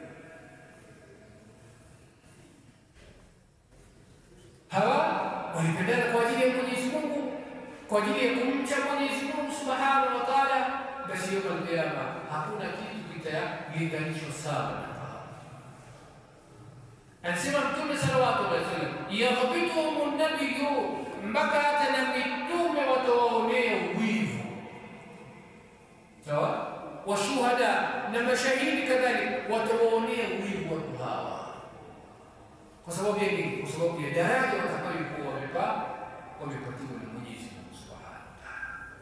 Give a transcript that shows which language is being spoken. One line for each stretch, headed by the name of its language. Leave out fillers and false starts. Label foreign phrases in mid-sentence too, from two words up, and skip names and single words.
Swahili: Hawa walipendana kwa ajili ya Mwenyezi Mungu, kwa ajili ya kumcha Mwenyezi Mungu
Arabic: سبحانه وتعالى.
Swahili: Basi
Arabic: يوم القيامة
Swahili: hakuna kitu kitalinganishwa sawa na hawa. Anasema Mtume
Arabic: صلى الله عليه وسلم, يغبطهم النبي,
Swahili: mpaka hata na mitume watawaonea wivu. Sawa? Washuhada na mashahidi kadhalika watawaonea wivu watu hawa. Kwa sababu ya nini? Kwa sababu ya daraja watakayokuwa wamepatiwa na Mwenyezi Mungu
Arabic: سبحانه وتعالى.